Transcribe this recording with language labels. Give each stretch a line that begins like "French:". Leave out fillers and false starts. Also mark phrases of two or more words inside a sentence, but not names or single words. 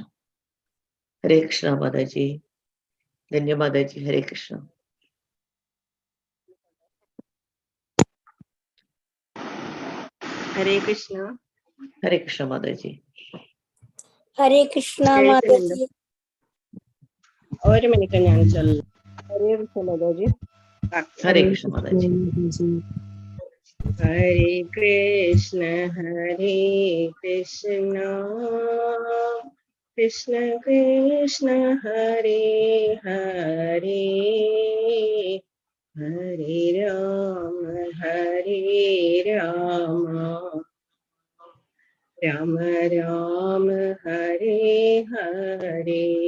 Malayalam: Hare Krishna, Mataji. Dhanya Mataji, Hare Krishna. Hare Krishna. Hare Krishna, Mataji. Hare Krishna Mataji. ഒരു മിനിറ്റ് ഞാൻ ചൊല്ലാം. ഹരേ കൃഷ്ണ മാതാജി. Hare Krishna, Mataji.
Sanskrit: हरे कृष्ण कृष्ण कृष्ण हरे हरे, हरे राम राम राम हरे हरे.